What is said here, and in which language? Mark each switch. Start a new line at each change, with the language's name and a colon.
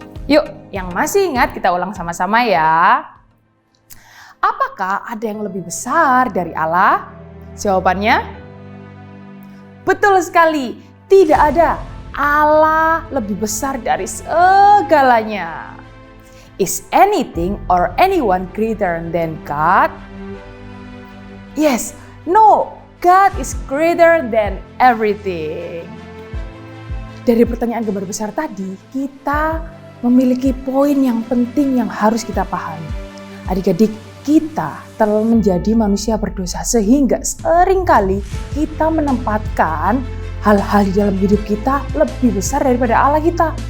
Indonesian: Yuk, yang masih ingat kita ulang sama-sama ya. Apakah ada yang lebih besar dari Allah? Jawabannya, betul sekali, tidak ada. Allah lebih besar dari segalanya.
English: Is anything or anyone greater than God? Yes, no, God is greater than everything.
Indonesian: Dari pertanyaan gambar besar tadi, kita memiliki poin yang penting yang harus kita pahami. Adik-adik, kita telah menjadi manusia berdosa sehingga seringkali kita menempatkan hal-hal di dalam hidup kita lebih besar daripada Allah kita.